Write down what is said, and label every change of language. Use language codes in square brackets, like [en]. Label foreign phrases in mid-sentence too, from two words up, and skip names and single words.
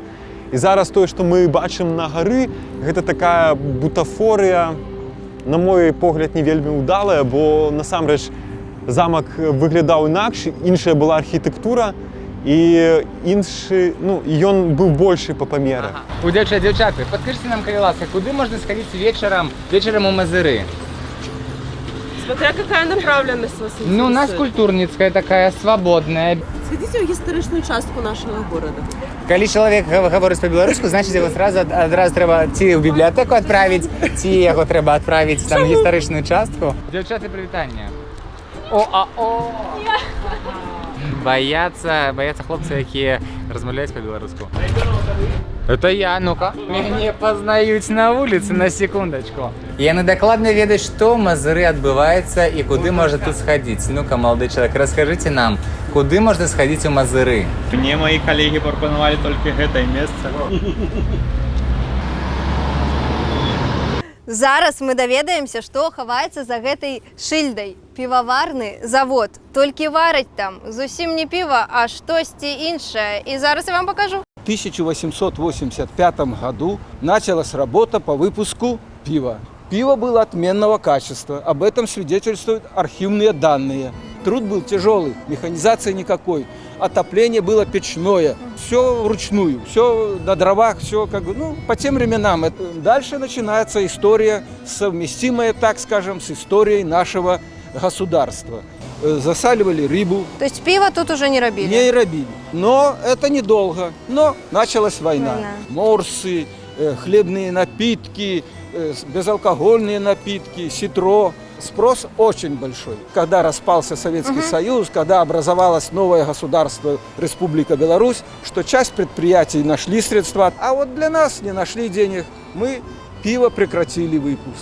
[be] І зараз тое, што мы бачым на гары, гэта такая бутафорія, на мой погляд, не вельмі ўдалая, бо насамрэч замак выглядаў інакш, іншая была архітэктура, і іншы, ну, ён быў большы па памеры. Дзяўчаты, падкажыце нам, калі ласка, куды можна схадзіць вечарам у Мазыры? [ru] Смотря какая направленность вас интересует. [be] Ну, у нас культурніцкая такая, свабодная. [ru] Сходите в [be] гістарычную частку [ru] нашего города. [be] Калі чалавек гаворыць па-беларуску, значыць, яго адразу трэба ці ў бібліятэку адправіць, ці яго трэба адправіць там у гістарычную частку. Дзяўчаты, прывітанне. О! Баяцца хлопцы, якія размаўляюць па-беларуску. [ru] Это я, ну-ка. [be] Мяне пазнаюць на вуліцы, на секундачку. Яны дакладна ведаюць, што ў Мазыры адбываецца і куды можна тут схадзіць. Ну-ка, малады чалавек, раскажыце нам, куды можна схадзіць у Мазыры? [ru] Мне мои коллеги [be] прапанавалі толькі гэтае месца. Зараз мы даведаемся, што хаваецца за гэтай шыльдай. Піваварны завод. Толькі вараць там зусім не піва, а штосьці іншае. І зараз я вам покажу. [ru] В 1885 году началась работа по выпуску пива. Пиво было отменного качества. Об этом свидетельствуют архивные данные. Труд был тяжелый, механизации никакой. Отопление было печное. Все вручную, все на дровах, все как бы, ну, по тем временам. Дальше начинается история, совместимая, так скажем, с историей нашего государства. Засаливали рыбу. То есть пиво тут уже не робили? Не робили. Но это недолго. Но началась война. Морсы, хлебные напитки, безалкогольные напитки, ситро. Спрос очень большой. Когда распался Советский Союз, когда образовалось новое государство Республика Беларусь, что часть предприятий нашли средства, а вот для нас не нашли денег, мы пиво прекратили выпуск.